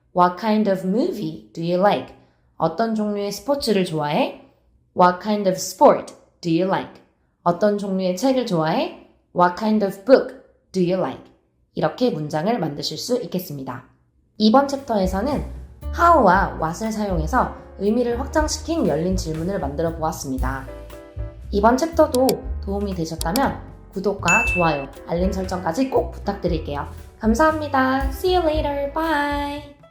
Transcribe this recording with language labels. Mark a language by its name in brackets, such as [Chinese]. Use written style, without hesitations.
[English] What kind of movie do you like? [Korean] 어떤 종류의 스포츠를 좋아해? [English] What kind of sport do you like? [Korean] 어떤 종류의 책을 좋아해? [English] What kind of book do you like? [Korean] 이렇게 문장을 만드실 수 있겠습니다. 이번 챕터에서는 how와 what을 사용해서 의미를 확장시킨 열린 질문을 만들어 보았습니다. 이번 챕터도 도움이 되셨다면 구독과 좋아요, 알림 설정까지 꼭 부탁드릴게요. 감사합니다. [English] See you later. Bye.